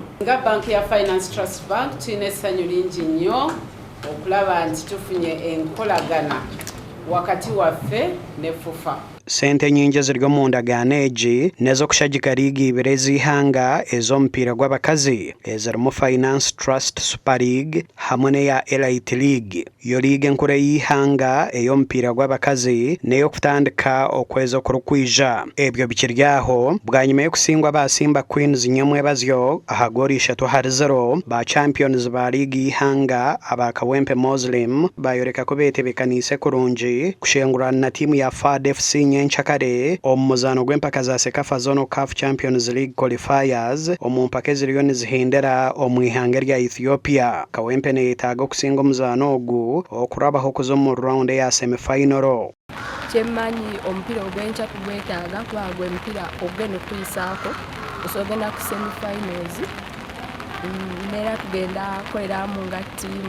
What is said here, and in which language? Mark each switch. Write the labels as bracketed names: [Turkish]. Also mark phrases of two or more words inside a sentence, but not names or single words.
[Ganda] Nga banki ya Finance Trust Bank tulina essanyu lingi nnyo okulaba nti tufunye enkolagana wakati waffe ne FUFA. [Nyankole] Sente nyingi ziri mu ndagaano egi n'ez'okushagika liigi 2 ez'ihanga ez'omupiira gw'abakazi ezirimu Finance Trust Super League hamwe n'eya Elite League. Yo liigi enkuru y'ihanga ey'omupiira gw'abakazi n'ey'okutandika okwezi okurukwija. Ebyo bikiri aho bwanyuma y'okusingwa ba Simba Queens nyamwebazyo aha goal 3-0 ba champions ba liigi y'ihanga aba Kawempe Muslim bayoreka ko beetebekanise kurungi kushengurana na tiimu ya FAD FC Nchakare omuzano gw'empaka za Sekafa Zone CAF Champions League qualifiers omumpaka eziriyo nizihindera omu ihanga rya Ethiopia. Kawempe neetaaga okusinga omuzano ogu okurabaho kuza mu round ya semi-final. [Ganda] Kyemmanyi omupiira ogw'enkya tugwetaaga kubanga gwe mupiira ogenda okuyisaako osogenda ku semi-finals neera tugenda kukoleramu nga ttiimu.